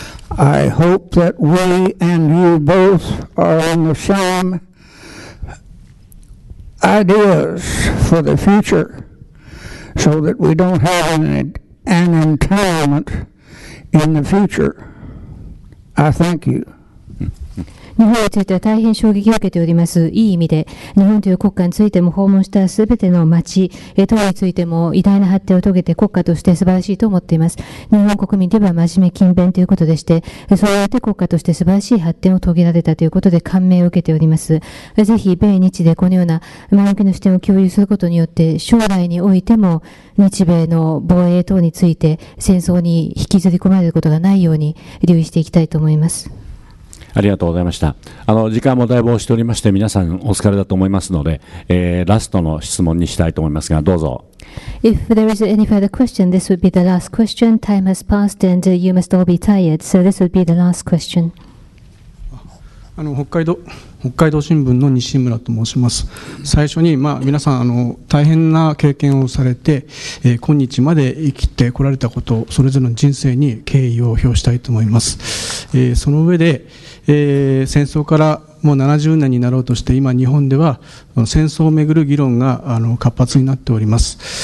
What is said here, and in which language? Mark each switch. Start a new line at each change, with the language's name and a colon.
English: I hope that we and you both are on the same ideas for the future so that we don't have an entitlement in the future. I thank you.
Japanese: 日本については大変衝撃を受けております。いい意味で、日本という国家についても訪問したすべての町、等についても偉大な発展を遂げて国家として素晴らしいと思っています。日本国民では真面目勤勉ということでして、そうやって国家として素晴らしい発展を遂げられたということで感銘を受けております。ぜひ、米日でこのような前向きな視点を共有することによって、将来においても日米の防衛等について戦争に引きずり込まれることがないように留意していきたいと思います。ありがとうございました。時間もだいぶ押しておりまして、皆さんお疲れだと思いますので、ラストの質問にしたいと思いますが、どうぞ。
English: If there is any further question, this would be the last question. Time has passed and you must all be tired, so this would be the last question.
Japanese: 北海道新聞の西村と申します。最初に、皆さん大変な経験をされて、今日まで生きてこられたこと、それぞれの人生に敬意を表したいと思います。その上で、戦争からもう70年になろうとして、今日本では戦争をめぐる議論が活発になっております。